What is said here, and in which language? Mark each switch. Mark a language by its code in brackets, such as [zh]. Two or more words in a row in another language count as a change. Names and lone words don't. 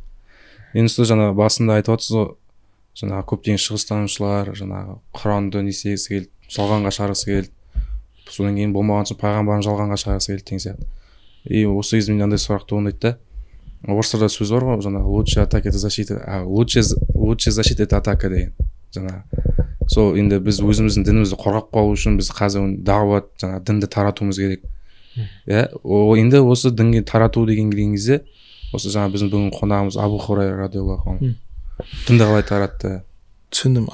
[kk] Енді ұстаз жаңа басында айтып отырсыз, жаңа көптеген шығыстанушылар жаңағы Құранды не істегісі келді, жалғанға шығарғысы келді. Содан кейін болмаған соң пайғамбарын жалғанға шығарғысы келді деген сияқты. Осы кезде мынандай сұрақ туындайды да. Орыстарда сөз бар ғой, жаңағы [ru] лучшая атака это защита, лучшая защита это атака [kk] деген. Жаңа сол енді біз өзіміздің дінімізді қорғап қалу үшін біз қазір дағуат, жаңа дінді таратуымыз керек. Енді осы дінге тарату деген кезде, осы жаңа біздің бүгін қонағымыз Абу Хурайра [ar] رضي الله عنه [kk] дінді қалай таратты? Түсіндім.